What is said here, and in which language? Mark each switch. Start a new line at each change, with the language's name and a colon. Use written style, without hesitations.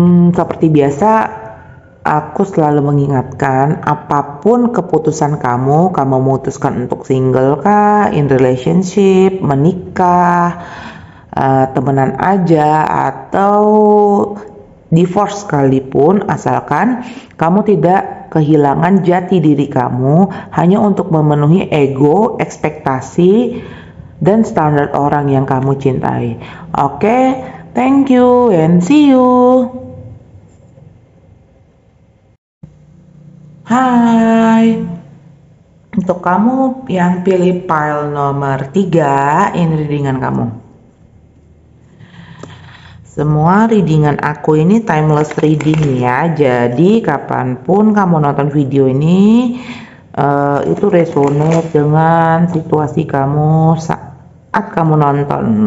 Indonesian: Seperti biasa, aku selalu mengingatkan, apapun keputusan kamu memutuskan untuk single kah,
English: in relationship,
Indonesian: menikah, temenan aja, atau divorce sekalipun, asalkan kamu tidak kehilangan jati diri kamu hanya untuk memenuhi ego, ekspektasi, dan standar orang yang kamu cintai.
English: Oke, thank you and see you.
Indonesian: Hai, untuk kamu yang pilih pile nomor 3, ini readingan kamu. Semua readingan aku ini
English: timeless reading
Indonesian: ya, jadi kapanpun kamu nonton video ini, itu
English: resonate
Indonesian: dengan situasi kamu saat kamu nonton.